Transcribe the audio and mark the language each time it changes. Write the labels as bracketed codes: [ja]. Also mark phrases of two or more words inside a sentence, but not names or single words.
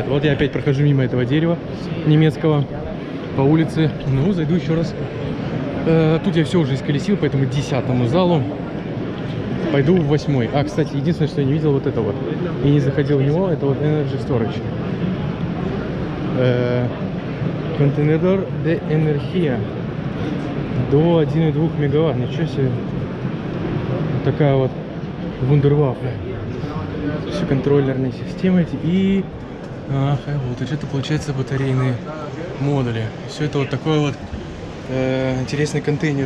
[ru] Вот я опять прохожу мимо этого дерева немецкого по улице, ну, зайду еще раз. Тут я все уже исколесил, поэтому к 10-му залу пойду в 8-й. Кстати, единственное, что я не видел, вот это вот, и не заходил в него, это вот [en] Energy Storage. [ru] Контейнер [es] de energía. [ru] До 1,2 мегаватт. Ничего себе. Вот такая вот вундервафля. Все контроллерные системы эти. И вот это получается батарейные модули. Все это вот такой вот интересный контейнер.